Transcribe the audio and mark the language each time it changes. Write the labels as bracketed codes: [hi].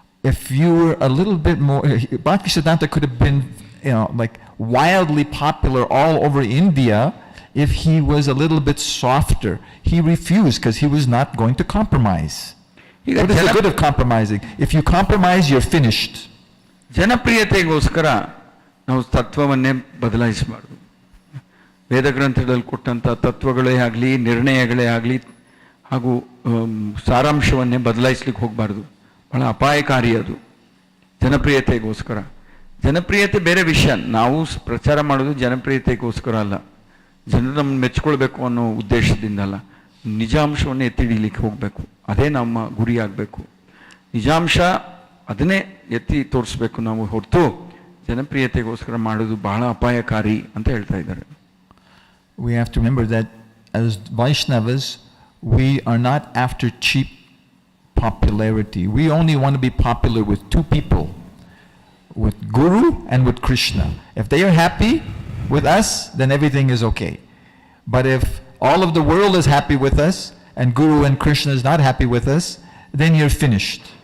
[en] if you were a little bit more, Bhaktisiddhanta could have been, like wildly popular all over India if he was a little bit softer. He refused because he was not going to compromise. What is the good of compromising? If you compromise, you're finished. [kn] ಜನಪ್ರಿಯತೆಗೋಸ್ಕರ ನಾವು ತತ್ವವನ್ನೇ ಬದಲಾಯಿಸಬಾರ್ದು. ವೇದ ಗ್ರಂಥದಲ್ಲಿ ಕೊಟ್ಟಂಥ ತತ್ವಗಳೇ ಆಗಲಿ, ನಿರ್ಣಯಗಳೇ ಆಗಲಿ, ಹಾಗೂ ಸಾರಾಂಶವನ್ನೇ ಬದಲಾಯಿಸ್ಲಿಕ್ಕೆ ಹೋಗಬಾರ್ದು. ಬಹಳ ಅಪಾಯಕಾರಿ ಅದು ಜನಪ್ರಿಯತೆಗೋಸ್ಕರ. ಜನಪ್ರಿಯತೆ ಬೇರೆ ವಿಷಯ. ನಾವು ಪ್ರಚಾರ ಮಾಡೋದು ಜನಪ್ರಿಯತೆಗೋಸ್ಕರ ಅಲ್ಲ, ಜನರು ನಮ್ಮನ್ನು ಮೆಚ್ಕೊಳ್ಬೇಕು ಅನ್ನೋ ಉದ್ದೇಶದಿಂದ ಅಲ್ಲ. ನಿಜಾಂಶವನ್ನು ಎತ್ತಿ ಹಿಡಿಲಿಕ್ಕೆ ಹೋಗಬೇಕು. ಅದೇ ನಮ್ಮ ಗುರಿ ಆಗಬೇಕು. ನಿಜಾಂಶ ಅದನ್ನೇ ಎತ್ತಿ ತೋರಿಸ್ಬೇಕು ನಾವು ಹೊರತು ಜನಪ್ರಿಯತೆಗೋಸ್ಕರ ಮಾಡೋದು ಬಹಳ ಅಪಾಯಕಾರಿ ಅಂತ ಹೇಳ್ತಾ ಇದ್ದಾರೆ. [en] We have to remember that as Vaishnavas, we are not after cheap popularity. We only want to be popular with two people, with Guru and with Krishna. If they are happy with us, then everything is okay. But if all of the world is happy with us and Guru and Krishna is not happy with us, then you're finished.